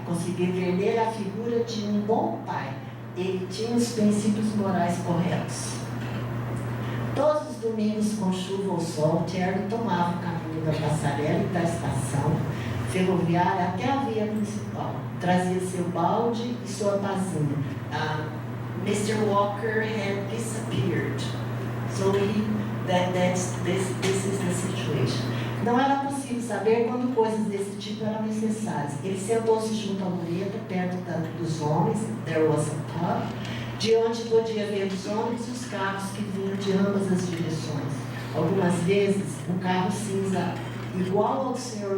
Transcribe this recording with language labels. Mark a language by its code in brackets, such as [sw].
[pt] consegui ver nele a figura de um bom pai. Ele tinha os princípios morais corretos. Todos os domingos, com chuva ou sol, Terry tomava o caminho da passarela e da estação ferroviária até a via principal. Trazia seu balde e sua pazinha. [en] Mr. Walker had disappeared. So this is the situation. [pt] Não era possível saber quando coisas desse tipo eram necessárias. Ele sentou-se junto à mureta, perto dos homens, [en] there was a pub, [pt] de onde podia ver os ônibus e os carros que vinham de ambas as direções. Algumas vezes, um carro cinza igual ao do Sr.